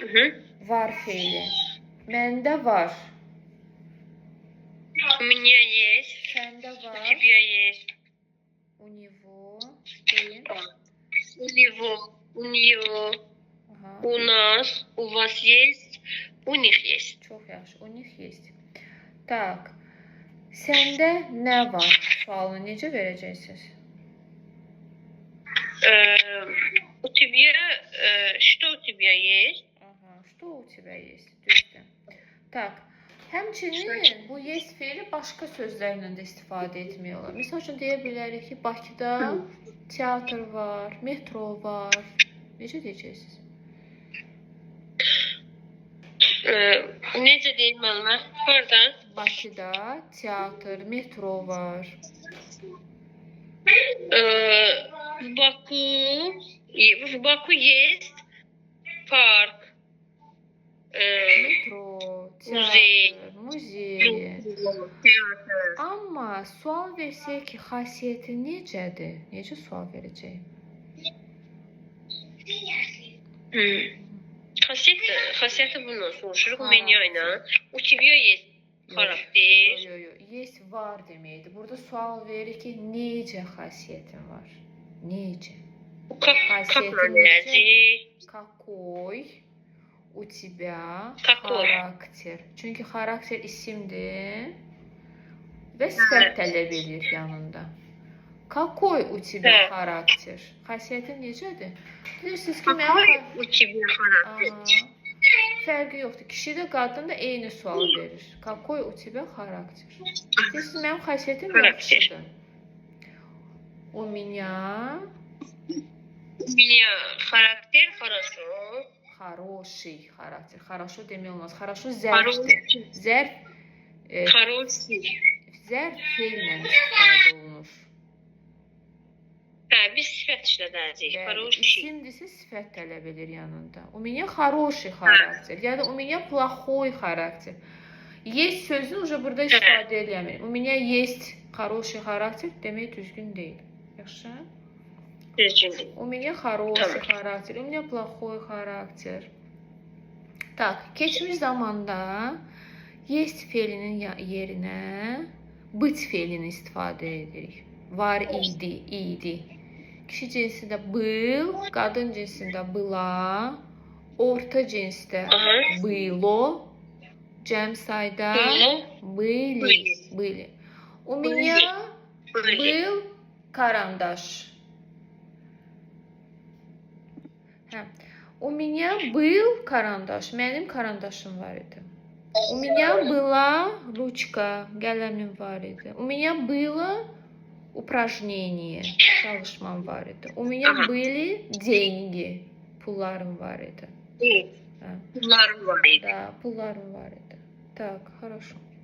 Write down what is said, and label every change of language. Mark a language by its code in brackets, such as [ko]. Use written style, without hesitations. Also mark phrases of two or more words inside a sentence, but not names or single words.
[az] Var fiili. Məndə var. [ru] У меня есть. [az] Səndə [ru] У [az] var. [ru] тебя есть. У него. Deyin. У него. У нее. Aha. У нас. У вас есть. У них есть. [az] Çox yaxşı. [ru] У них есть. [az] Tak. Səndə nə var? Sualını necə verəcəksiniz? [ru] У тебя. Что у тебя есть? Aha. Что у тебя есть? [az] Düzdür. Tak. Həmçinin bu yes fiili başqa sözlərlə də istifadə etmək olar. Məsəl üçün deyə bilərik ki, Bakıda teatr var, metro var. Necə deyəcəksiniz? Necə deyim mənimə? Harada? Bakıda teatr, metro var. [ru] В Баку есть парк. [az] Metro, teatr, muzey. Amma sual versək ki, xasiyyəti necədir? Necə sual verəcək? Xasiyyəti bundan soruşuruq. [ru] У меня ilə. У тебя есть xarakter. [az] Yox. Yes var deməkdir. Burada sual verir ki, necə xasiyyətin var? Necə? Xasiyyətin necə? [ru] Какой у тебя Какой? xarakter? [az] Çünki xarakter isimdir və sifət tələb edir yanında. Какой у тебя xarakter? Xasiyyətin necədir? Bilirsiniz ki, [ru] Какой у тебя xarakter? [az] Fərqi yoxdur. Kişi də, qadın da eyni sual verir. [ru] Какой у тебя xarakter? [az] Bilirsiniz, mənim xasiyyətim yaxşıdır. [ru] У меня xarakter хорошо. Хороший xarakter. Хорошо [az] demək olmaz. Хорошо zərfdir. Zərf feillə istifadə olunur. Biz sifət işlədəcəyik. İsimdirsə sifət tələb edir yanında. [ru] У меня хороший xarakter. [az] Ya da [ru] у меня плохой xarakter. [az] Есть sözünü уже burada istifadə eləmir. [ru] У меня есть хороший xarakter [az] demək düzgün deyil. Yaxşı? [ru] У меня хороший xarakter. У меня плохой xarakter. Так, [az] keçmiş zamanda есть feilinin yerinə быть feilini istifadə edirik. Var idi, idi. Kişi cinsində был, qadın cinsində была, orta cinsdə было, cəm sayda были. [ru] У меня был карандаш. У меня был карандаш. [az] Mənim karandaşım var idi. [ru] У меня была ручка. [az] Qələmim var idi. [ru] У меня было упражнение. [az] Çalışmam var idi. [ru] У меня были деньги. [az] Pullarım var idi. Pullarım var idi. Да, pullarım var idi. [ru] Так, хорошо.